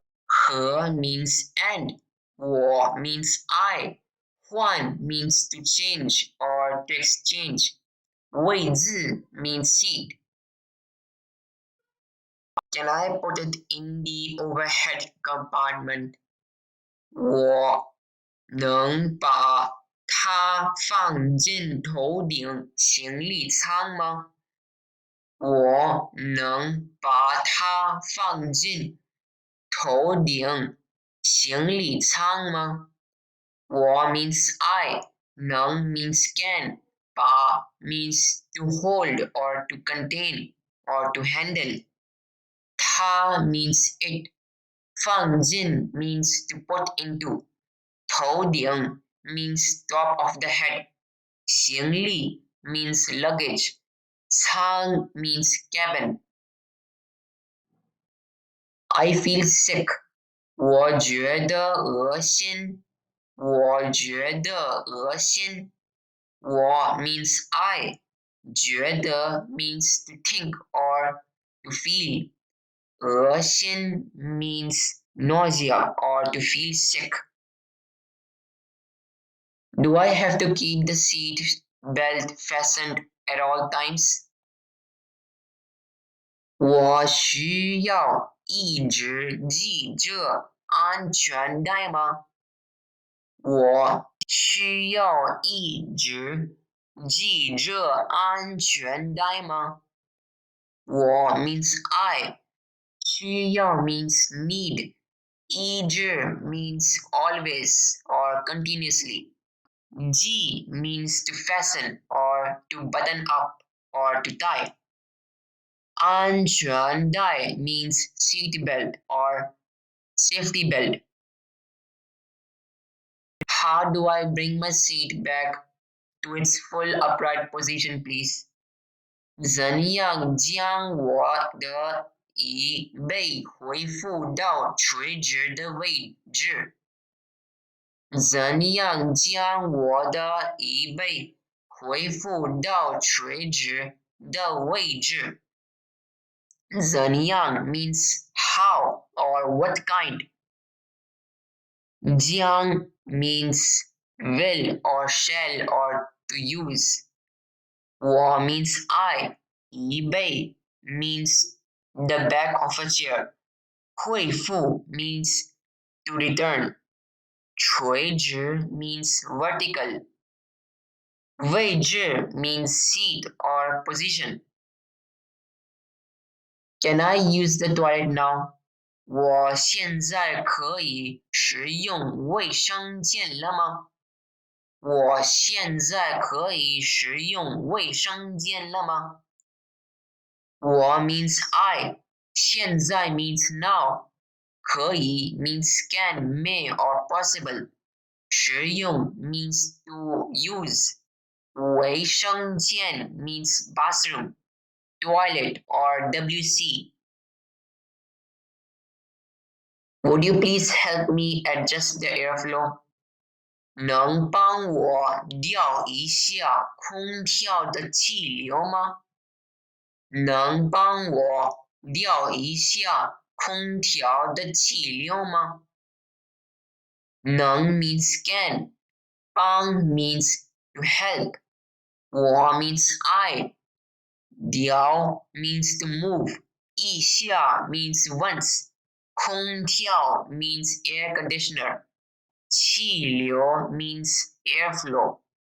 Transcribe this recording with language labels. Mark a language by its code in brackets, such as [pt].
[en] 和 means and. 我 means I. 换 means to change or to exchange. 位子 means seat. Can I put it in the overhead compartment? [zh] 我能把它放进头顶行李舱吗？我能把它放进头顶行李舱吗？ [en] 我 means I. 能 means can. 把 means to hold or to contain or to handle. 它 means it. 放进 means to put into. 头顶 means top of the head. 行李 means luggage. 舱 means cabin. I feel sick. [zh] 我觉得恶心。我觉得恶心。我 [en] means I. 觉得 means to think or to feel. 恶心 means nausea or to feel sick. Do I have to keep the seat belt fastened at all times? [zh] 我需要一直系着安全带吗？我需要一直系着安全带吗？ [en] 我 means I. 需要 means need. 一直 means always or continuously. G means to fasten or to button up or to tie. 安全带 means seat belt or safety belt. How do I bring my seat back to its full upright position, please? [zh] 怎样将我的椅背恢复到垂直的位置？怎样将我的椅背恢复到垂直的位置？ [en] 怎样 means how or what kind. Jiang means will or shall or to use. 我 means I. 椅背 means the back of a chair. 恢复 means to return. 垂直 means vertical. 位置 means seat or position. Can I use the toilet now? [zh] 我现在可以使用卫生间了吗？我现在可以使用卫生间了吗？ [en] 我 means I. 现在 means now. 可以 means can, may or possible. 使用 means to use. 卫生间 means bathroom, toilet or WC. Would you please help me adjust the airflow? [zh] 能帮我调一下空调的气流吗？能帮我调一下空调的气流吗？ [en] 能 means can, 帮 means to help, 我 means I, 调 means to move, 一下 means once, 空调 means air conditioner, 气流 means airflow.